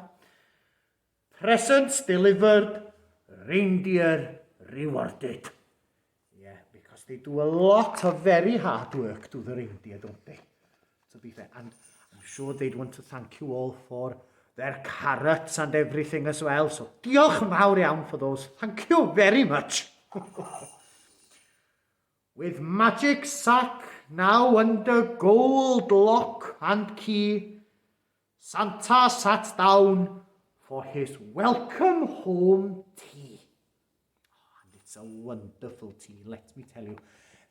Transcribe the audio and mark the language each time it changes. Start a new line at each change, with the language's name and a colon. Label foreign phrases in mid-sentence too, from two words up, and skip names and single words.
English: Presents delivered, reindeer rewarded. Yeah, because they do a lot of very hard work, do the reindeer, don't they? To be fair, and I'm sure they'd want to thank you all for their carrots and everything as well. So
Welsh: diolch yn fawr iawn
English: for those. Thank you very much. With magic sack now under gold lock and key, Santa sat down for his welcome home tea. Oh, and it's a wonderful tea, let me tell you.